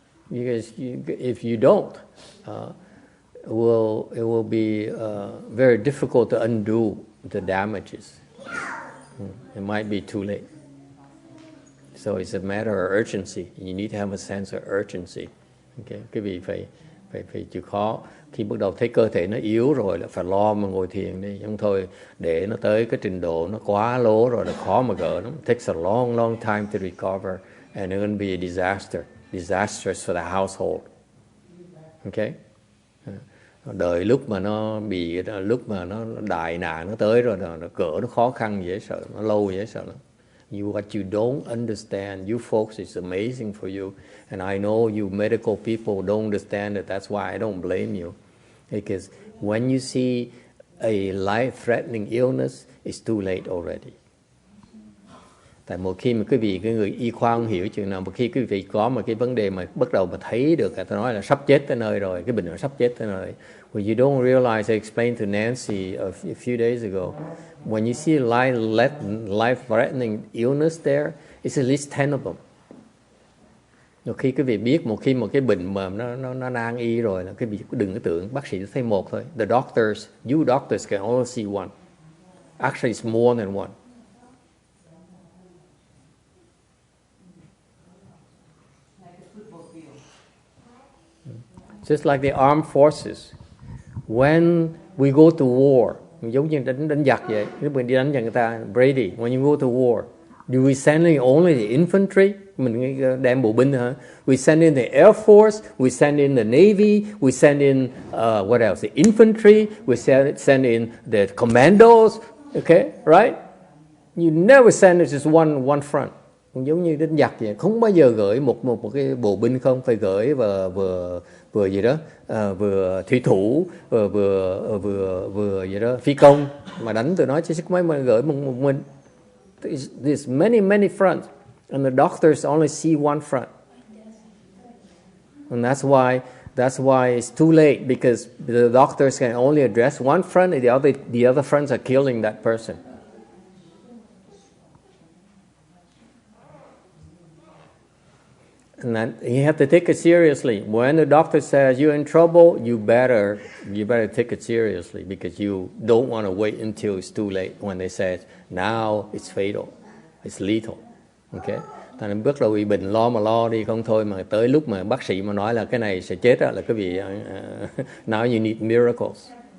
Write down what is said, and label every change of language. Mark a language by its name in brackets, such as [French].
[English] Because if you don't, it will be very difficult to undo the damages. It might be too late. So it's a matter of urgency. You need to have a sense of urgency. [Vietnamese] Okay? Cái vị phải chịu khó. Khi bắt đầu thấy cơ thể nó yếu rồi là phải lo mà ngồi thiền đi. Không thôi để nó tới cái trình độ nó quá lố rồi là khó mà gỡ nó. [English] It takes a long time to recover and it's going to be a disaster. Disastrous for the household. Okay? [Vietnamese] Đợi lúc mà nó đại nạn nó tới rồi nó cỡ nó khó khăn dễ sợ, nó lâu dễ sợ lắm. [English] What you don't understand, you folks, it's amazing for you. And I know you medical people don't understand it. That's why I don't blame you. Because when you see a life-threatening illness, it's too late already. [Vietnamese] Tại một khi mà cái người y khoa không hiểu chuyện nào, một khi quý vị có một cái vấn đề mà bắt đầu mà thấy được, tôi nói là sắp chết tới nơi rồi, cái bệnh nó sắp chết tới nơi. [English] Well, you don't realize, I explained to Nancy a few days ago, when you see life-threatening illness there, it's at least 10 of them. [Vietnamese] Một khi quý vị biết một cái bệnh mà nó nan y rồi, là quý vị đừng có tưởng bác sĩ thấy một thôi. [English] You doctors can only see one. Actually, it's more than one. Just like the armed forces, when we go to war, [Vietnamese] giống như đánh giặc vậy, nếu mình đi đánh giặc người ta, [English] Brady, when you go to war, do we send in only the infantry? [Vietnamese] Mình đem bộ binh hả? [English] We send in the Air Force, we send in the Navy, we send in what else? The infantry, we send in the commandos. Okay, right? You never send it just one front. [Vietnamese] Giống như đánh giặc vậy, không bao giờ gửi một cái bộ binh không, phải gửi vừa gì đó, vừa thủy thủ, vừa gì đó phi công mà đánh tụi nó, chứ mấy mà gửi một mình. [English] There's many fronts, and the doctors only see one front, and that's why it's too late, because the doctors can only address one front, and the other fronts are killing that person. And then you have to take it seriously. When the doctor says you're in trouble, you better take it seriously, because you don't want to wait until it's too late when they say now it's fatal, it's lethal. Okay, [Vietnamese] ta nên bước đầu bị bệnh lo mà lo đi không thôi, mà tới lúc mà bác sĩ mà nói là cái này sẽ chết là cái vị [English] now you need miracles.